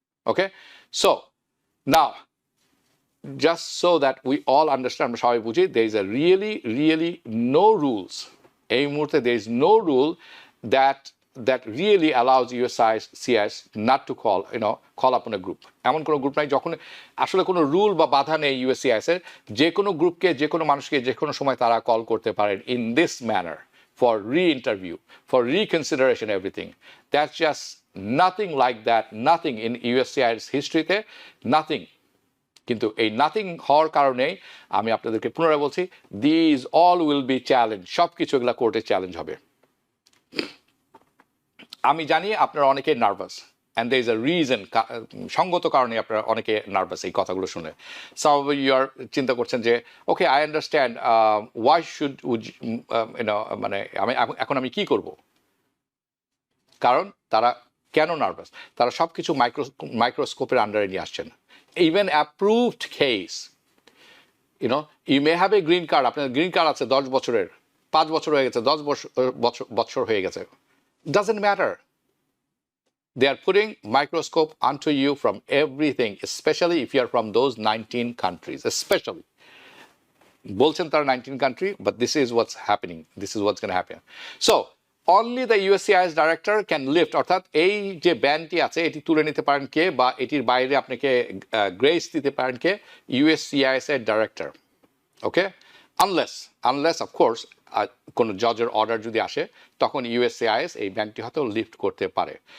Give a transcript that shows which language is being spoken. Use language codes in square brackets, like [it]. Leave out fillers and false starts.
[en] Okay, so now just so that we all understand, there is a really no rules. [bn] এই মুহূর্তে [en] there is no rule that really allows USCIS not to call upon a group. [bn] এমন কোনো group নাই, যখন আসলে কোনো rule বা বাধা নেই USCIS এর, যে কোনো গ্রুপকে, যে কোনো মানুষকে যে কোনো সময় তারা কল করতে পারেন [en] in this manner for re-interview, for reconsideration, everything. That's just nothing like that, nothing in USCIS হিস্ট্রিতে, nothing. [bn] কিন্তু এই নাথিং হওয়ার কারণে আমি আপনাদেরকে পুনরায় বলছি, [en] these all will be challenge, [bn] সব কিছু এগুলো কোর্টে চ্যালেঞ্জ হবে। আমি জানি আপনারা অনেকে nervous, [en] and there is a reason, [bn] সঙ্গত কারণে আপনারা অনেকে নার্ভাস এই কথাগুলো শুনে। [en] some of you are [bn] চিন্তা করছেন যে [en] okay, I understand, why should [bn] মানে এখন আমি কি করব? কারণ তারা কেন নার্ভাস? তারা সব কিছু মাইক্রোস্কোপের আন্ডারে নিয়ে আসছেন। [en] Even approved case, you may have a green card, [bn] আপনার গ্রিন কার্ড আছে 10 বছরের, 5 বছর হয়ে গেছে, 10 বছর হয়ে গেছে, [en] doesn't matter. They are putting microscope onto you from everything, especially if you are from those 19 countries, especially. [bn] বলছেন তারা [en] 19 country, but this is what's happening, this is what's going to happen. So only the USCIS director can lift, [bn] অর্থাৎ এই যে ব্যানটি আছে এটি তুলে নিতে পারেন কে, বা এটির বাইরে আপনাকে গ্রেস দিতে পারেন কে? USCIS এর ডাইরেক্টর। ওকে, [en] unless of course [bn] কোনো জজের অর্ডার যদি আসে, তখন USCIS এই ব্যানটি হয়তো লিফট করতে পারে।